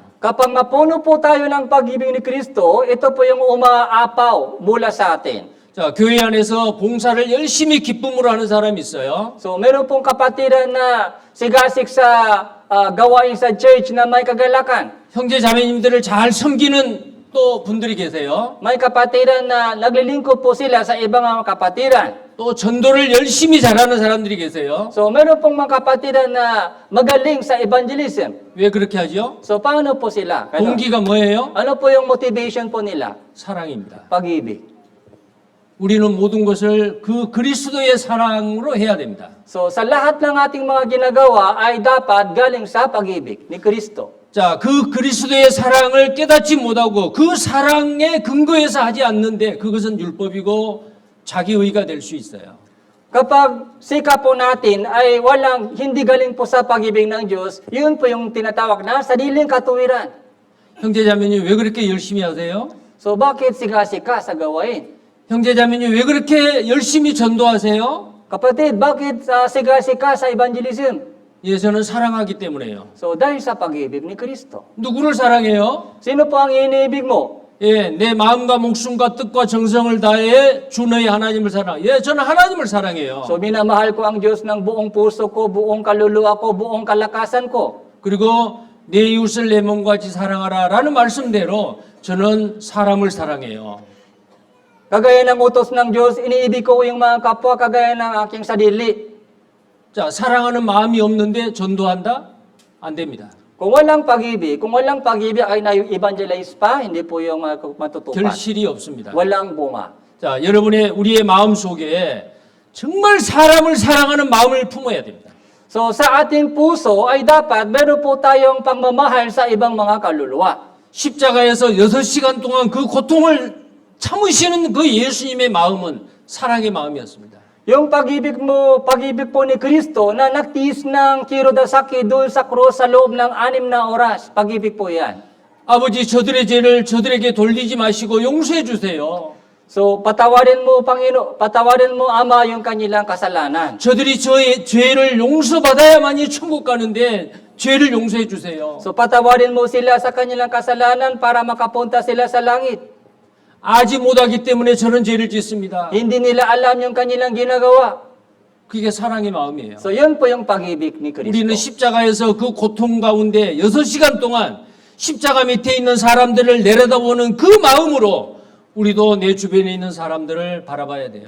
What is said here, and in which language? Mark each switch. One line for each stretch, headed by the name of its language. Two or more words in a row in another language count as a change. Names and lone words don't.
Filipino: Kapag mapuno po tayo ng pag-ibig ni Kristo, ito po yung umaapaw mula sa atin.
Korean: 자, 교회 안에서 봉사를 열심히 기쁨으로 하는 사람이 있어요.
Filipino: So meron pong kapatiran na sigasik sa gawain sa church na may kagalakan.
Korean: 형제 자매님들을 잘 섬기는 또 분들이 계세요.
Filipino: May kapatiran na naglilingkod po sila sa ibang mga kapatiran.
Korean: 또 전도를 열심히 잘하는 사람들이 계세요.
Filipino: So meron pong mga kapatiran na magaling sa evangelism.
Korean: 왜 그렇게 하죠?
Filipino: So paano po sila? Ganun.
Korean: 동기가 뭐예요?
Filipino: Ano po yung motivation po nila?
Korean: 사랑입니다.
Filipino: Pag-ibig.
Korean: 우리는 모든 것을 그 그리스도의 사랑으로 해야 됩니다.
Filipino: So sa lahat ng ating mga ginagawa ay dapat galing sa pag-ibig ni Kristo.
Korean: 자, 그 그리스도의 사랑을 깨닫지 못하고 그 사랑의 근거에서 하지 않는데 그것은 율법이고 자기의가 될 수 있어요.
Filipino: Kapag sikap po natin ay hindi galing po sa pag-ibig ng Diyos, yun po yung tinatawag na sariling katuwiran.
Korean: 형제자매님 왜 그렇게 열심히 하세요?
Filipino: So bakit sigasika sa gawain?
Korean: 형제자매님 왜 그렇게 열심히 전도하세요?
Filipino: Kapatid, bakit sigasika sa evangelism?
Korean: 예, 저는 사랑하기 때문에요.
Filipino: So dahil sa pag-ibig ni Kristo.
Korean: 누구를 사랑해요?
Filipino: Sino po ang iniibig mo?
Korean: 예, 내 마음과 목숨과 뜻과 정성을 다해 주 너희 하나님을 사랑. 예, 저는 하나님을 사랑해요.
Filipino: So minamahal ko ang Diyos ng buong puso ko, buong kaluluwa ko, buong kalakasan ko.
Korean: 그리고 내 이웃을 내 몸과 같이 사랑하라라는 말씀대로 저는 사람을 사랑해요.
Filipino: Kagaya ng utos ng Diyos, iniibig ko yung mga kapwa kagaya ng aking sarili.
Korean: 자, 사랑하는 마음이 없는데 전도한다? 안 됩니다.
Filipino: Kung walang pag-ibig ay na-evangelize pa, hindi po yung matutupad.
Korean: 결실이 없습니다.
Filipino: Walang bunga.
Korean: 자, 우리의 마음 속에 정말 사람을 사랑하는 마음을 품어야 됩니다.
Filipino: So sa ating puso ay dapat meron po tayong pagmamahal sa ibang mga kaluluwa.
Korean: 십자가에서 6시간 동안 그 고통을 참으시는 그 예수님의 마음은 사랑의 마음이었습니다.
Filipino: Yung pag-ibig po ni Kristo na nagtiis ng kiro da sakit doon sa krus sa loob ng 6 na oras. Pag-ibig po yan.
Korean: 아버지 저들의 죄를 저들에게 돌리지 마시고 용서해 주세요.
Filipino: So patawarin mo Ama yung kanilang kasalanan.
Korean: 저들이 저의 죄를 용서받아야만이 천국 가는데 죄를 용서해 주세요.
Filipino: So patawarin mo sila sa kanilang kasalanan para makapunta sila sa langit.
Korean: 아지 못하기 때문에 저는 죄를 짓습니다.
Filipino: Hindi nila alam yung kanilang ginagawa.
Korean: 그게 사랑의 마음이에요.
Filipino: So yun po yung pag-ibig ni
Korean: 우리는
Filipino: Kristo.
Korean: 십자가에서 그 고통 가운데 6시간 동안 십자가 밑에 있는 사람들을 내려다보는 그 마음으로 우리도 내 주변에 있는 사람들을 바라봐야 돼요.